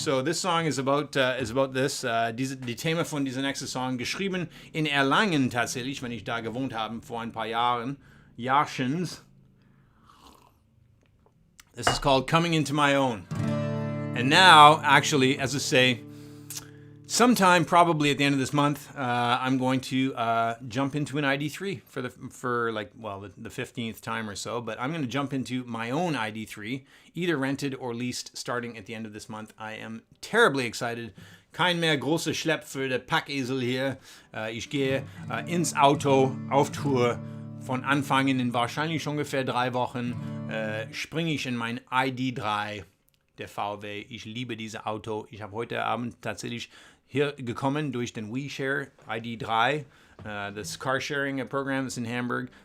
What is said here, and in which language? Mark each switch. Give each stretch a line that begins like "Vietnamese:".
English: So this song is about this.
German: Die Thema von dieser nächsten Song, geschrieben in Erlangen tatsächlich, wenn ich da gewohnt habe vor ein paar Jahrchens.
English: This is called Coming Into My Own. And now, actually, as I say, sometime probably at the end of this month, I'm going to jump into an ID3 for the 15th time or so. But I'm going to jump into my own ID3, either rented or leased, starting at the end of this month. I am terribly excited.
German: Kein mehr großer Schlepp für den Packesel hier. Ich gehe ins Auto auf Tour. Von Anfang in wahrscheinlich ungefähr 3 Wochen springe ich in mein ID3, der VW. Ich liebe dieses Auto. Ich habe heute Abend tatsächlich hier gekommen durch den WeShare ID3,
English: this car sharing program that's in Hamburg.